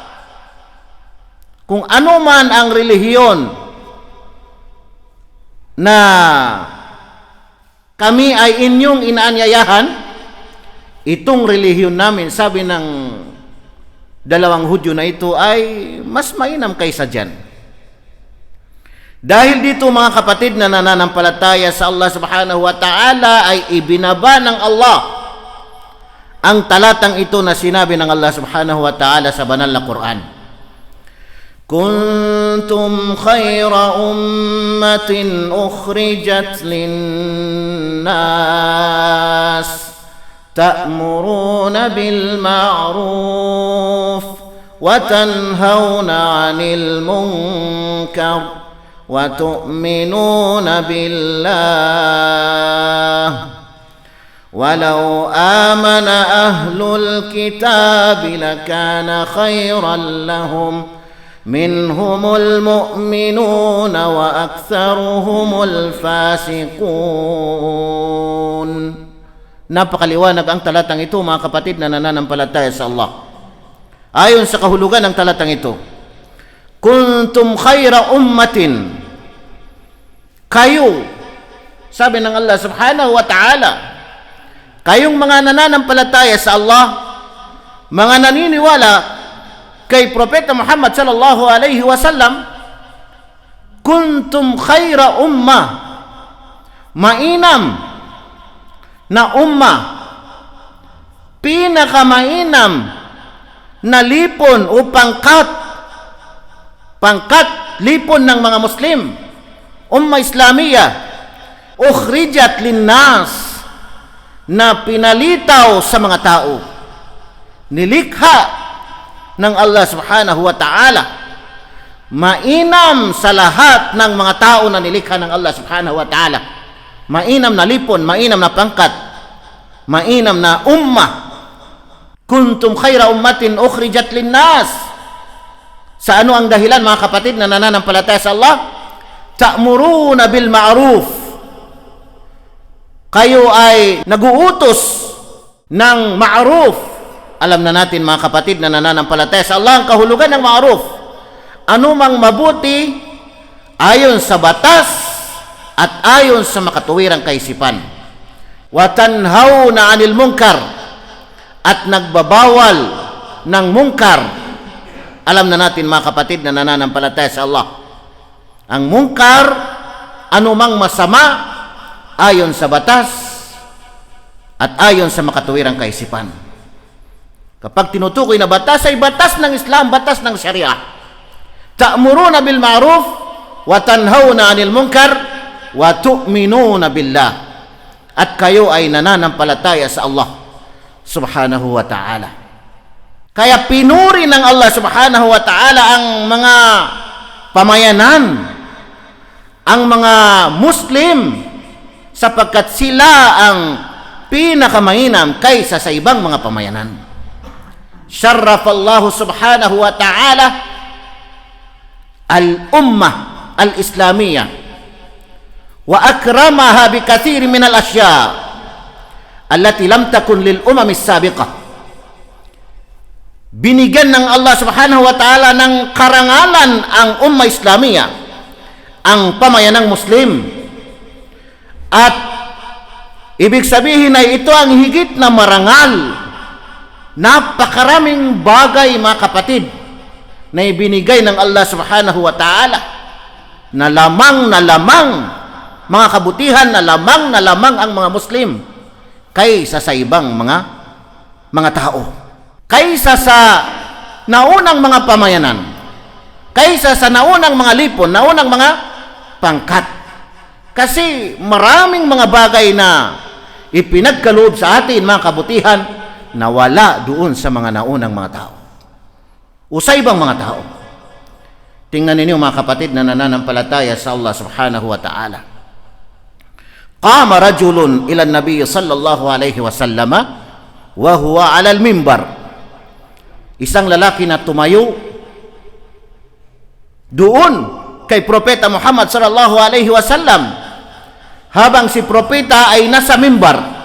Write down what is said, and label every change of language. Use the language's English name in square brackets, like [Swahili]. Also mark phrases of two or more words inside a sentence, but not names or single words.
[Filipino] Kung ano man ang relihiyon na kami ay inyong inaanyayahan, itong relihiyon namin, sabi ng dalawang Hudyo na ito, ay mas mainam kaysa dyan. Dahil dito mga kapatid na nananampalataya sa Allah [Arabic] سبحانه وتعالى, [Filipino] ay ibinaba ng Allah ang talatang ito na sinabi ng Allah [Arabic] سبحانه وتعالى [Filipino] sa banal na Quran. [Arabic] كنتم خير أمة أخرجت للناس تأمرون بالمعروف وتنهون عن المنكر وتؤمنون بالله ولو آمن أهل الكتاب لكان خيرا لهم منهم المؤمنون وأكثرهم الفاسقون. [Filipino] Napakaliwanag ang talatang ito mga kapatid na nananampalataya sa Allah. Ayon sa kahulugan ng talatang ito, [Arabic] كنتم خير أمة, [Filipino] kayo, sabi ng Allah [Arabic] سبحانه وتعالى, [Filipino] kayong mga nananampalataya sa Allah, mga naniniwala kay Propeta Muhammad [Arabic] صلى الله عليه وسلم, كنتم خير أمة, [Filipino] mainam na ummah, pinakamainam na lipon o pangkat lipon ng mga Muslim, [Arabic] أمة إسلامية, أخرجت للناس, [Filipino] na pinalitaw sa mga tao, nilikha ng Allah [Arabic] سبحانه وتعالى, [Filipino] mainam sa lahat ng mga tao na nilikha ng Allah [Arabic] سبحانه وتعالى, [Filipino] mainam na lipon, mainam na pangkat, mainam na ummah. [Arabic] كنتم خير أمة أخرجت للناس. [Filipino] Sa ano ang dahilan mga kapatid na nananampalataya sa Allah? [Arabic] تأمرون بالمعروف, [Filipino] kayo ay naguutos ng ma'ruf. Alam na natin mga kapatid na nananampalataya sa Allah ang kahulugan ng ma'ruf. Anumang mabuti ayon sa batas at ayon sa makatuwirang kaisipan. [Arabic] وتنهون عن المنكر, [Filipino] at nagbabawal ng munkar. Alam na natin mga kapatid na nananampalataya sa Allah, ang munkar, anumang masama ayon sa batas at ayon sa makatuwirang kaisipan. Kapag tinutukoy na batas ay batas ng Islam, batas ng Sharia. [Arabic] تأمرون بالمعروف وتنهون عن المنكر وتؤمنون بالله. [Filipino] At kayo ay nananampalataya sa Allah [Arabic] سبحانه وتعالى. [Filipino] Kaya pinuri ng Allah [Arabic] سبحانه وتعالى [Filipino] ang mga pamayanan, ang mga Muslim, sapagkat sila ang pinakamainam kaysa sa ibang mga pamayanan. [Arabic] شرف الله سبحانه وتعالى الأمة الإسلامية وأكرمها بكثير من الأشياء التي لم تكن للأمم السابقة. [Filipino] Binigyan ng Allah [Arabic] سبحانه وتعالى [Filipino] ng karangalan ang [Arabic] أمة إسلامية, [Filipino] ang pamayanang Muslim. At ibig sabihin ay ito ang higit na marangal. Napakaraming bagay, mga kapatid, na ibinigay ng Allah [Arabic] سبحانه وتعالى [Filipino] na lamang mga kabutihan, na lamang ang mga Muslim kaysa sa ibang mga tao, kaysa sa naunang mga pamayanan, kaysa sa naunang mga lipon, naunang mga pangkat. Kasi maraming mga bagay na ipinagkaloob sa atin, mga kabutihan, na wala doon sa mga naunang mga tao o sa ibang mga tao. Tingnan ninyo, mga kapatid, na nananampalataya sa Allah [Arabic] سبحانه وتعالى. قام رجل إلى النبي صلى الله عليه وسلم وهو على المنبر. [Filipino] Isang lalaki na tumayo doon kay Propeta Muhammad [Arabic] صلى الله عليه وسلم [Filipino] habang si Propeta ay nasa mimbar.